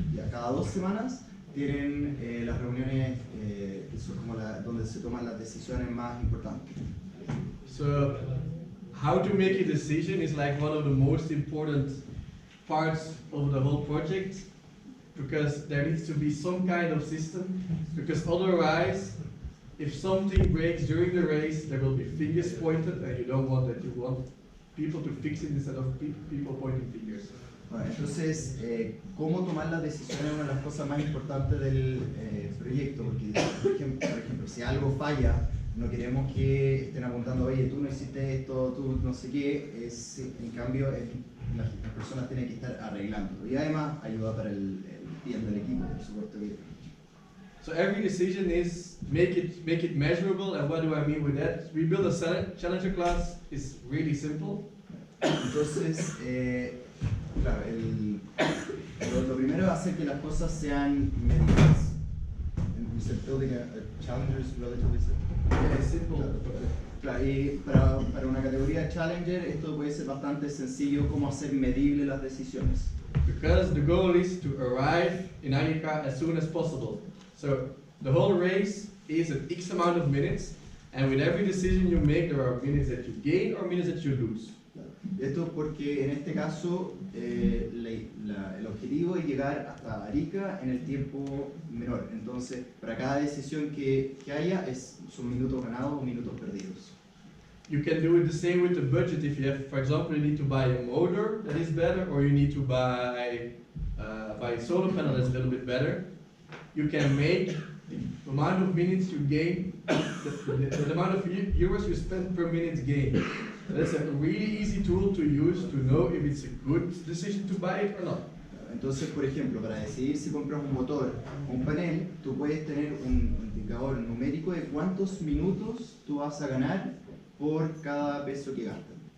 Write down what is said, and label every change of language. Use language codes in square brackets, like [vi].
[es] Cada 2 semanas tienen las reuniones que son como donde se toman las decisiones más importantes. [en] So, how to make a decision is like one of the most important parts of the whole project, because there needs to be some kind of system, because otherwise, if something breaks during the race, there will be fingers pointed, and you don't want that. You want people to fix it instead of people pointing fingers. [es] Bueno, entonces, cómo tomar las decisiones es una de las cosas más importantes del proyecto, porque por ejemplo, si algo falla, no queremos que estén apuntando, oye, tú no hiciste esto, tú no sé qué, en cambio las personas tienen que estar arreglando, y además ayuda para el bien del equipo, por supuesto. [en] So every decision is make it measurable, and what do I mean with that? We build a challenger class is really simple. [es] Entonces, claro, lo primero es hacer que las cosas sean medidas. [en] We said building a challenger is relatively simple. Yeah, it's simple. [es] Claro, y para una categoría challenger esto puede ser bastante sencillo, cómo hacer medibles las decisiones. [en] Because the goal is to arrive in Arica as soon as possible. So the whole race is an X amount of minutes, and with every decision you make, there are minutes that you gain or minutes that you lose. [es] Esto porque en este caso el objetivo es llegar hasta Arica en el tiempo menor. Entonces, para cada decisión que haya son minutos ganados o minutos perdidos. [en] You can do it the same with the budget. If you have, for example, you need to buy a motor that is better, or you need to buy a solar panel that's a little bit better. you can make the amount of minutes you gain, the amount of euros you spend per minute gain. That's a really easy tool to use to know if it's a good decision to buy it or not. [es] Entonces, por ejemplo, para decidir si compras un motor o un panel, tú puedes tener un indicador numérico de cuántos minutos tú vas a ganar por cada peso que gastas.